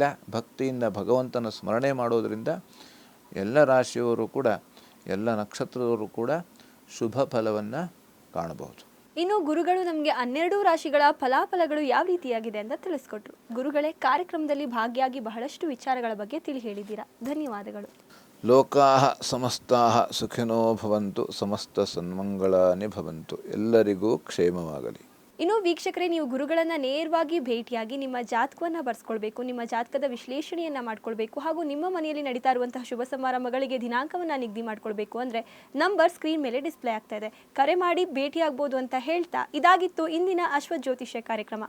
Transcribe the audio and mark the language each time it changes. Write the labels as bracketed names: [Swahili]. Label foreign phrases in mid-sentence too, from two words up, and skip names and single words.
[Kannada] ಭಕ್ತಿಯಿಂದ ಭಗವಂತನ ಸ್ಮರಣೆ ಮಾಡೋದರಿಂದ ಎಲ್ಲ ರಾಶಿಯವರು ಕೂಡ, ಎಲ್ಲ ನಕ್ಷತ್ರದವರು ಕೂಡ ಶುಭ ಫಲವನ್ನು ಕಾಣಬಹುದು. ಇನ್ನು ಗುರುಗಳು ನಮಗೆ 12 ರಾಶಿಗಳ ಫಲಾಫಲಗಳು ಯಾವ ರೀತಿಯಾಗಿದೆ ಅಂತ ತಿಳಿಸ್ಕೊಟ್ರು. ಗುರುಗಳೇ, ಕಾರ್ಯಕ್ರಮದಲ್ಲಿ ಭಾಗಿಯಾಗಿ ಬಹಳಷ್ಟು ವಿಚಾರಗಳ ಬಗ್ಗೆ ತಿಳಿ ಹೇಳಿದ್ದೀರಾ. ಧನ್ಯವಾದಗಳು. [Sanskrit] ಲೋಕಾಃ ಸಮಸ್ತಾಃ ಸುಖಿನೋ ಭವಂತು, ಸಮಸ್ತ ಸನ್ಮಂಗಳಾನಿ ಭವಂತು. [Kannada] ಎಲ್ಲರಿಗೂ ಕ್ಷೇಮವಾಗಲಿ. ಇನ್ನು ವೀಕ್ಷಕರೇ, ನೀವು ಗುರುಗಳನ್ನು ನೇರವಾಗಿ ಭೇಟಿಯಾಗಿ ನಿಮ್ಮ ಜಾತಕವನ್ನು ಬರ್ಸ್ಕೊಳ್ಬೇಕು, ನಿಮ್ಮ ಜಾತಕದ ವಿಶ್ಲೇಷಣೆಯನ್ನು ಮಾಡ್ಕೊಳ್ಬೇಕು, ಹಾಗೂ ನಿಮ್ಮ ಮನೆಯಲ್ಲಿ ನಡೀತಾ ಇರುವಂತಹ ಶುಭ ಸಮಾರಂಭಗಳಿಗೆ ದಿನಾಂಕವನ್ನು ನಿಗದಿ ಮಾಡ್ಕೊಳ್ಬೇಕು ಅಂದರೆ [English] number screen [Kannada] ಮೇಲೆ ಡಿಸ್ಪ್ಲೇ ಆಗ್ತಾ ಇದೆ. ಕರೆ ಮಾಡಿ ಭೇಟಿಯಾಗ್ಬೋದು ಅಂತ ಹೇಳ್ತಾ ಇದಾಗಿತ್ತು ಇಂದಿನ ಅಶ್ವಜ್ಯೋತಿಷ್ಯ ಕಾರ್ಯಕ್ರಮ.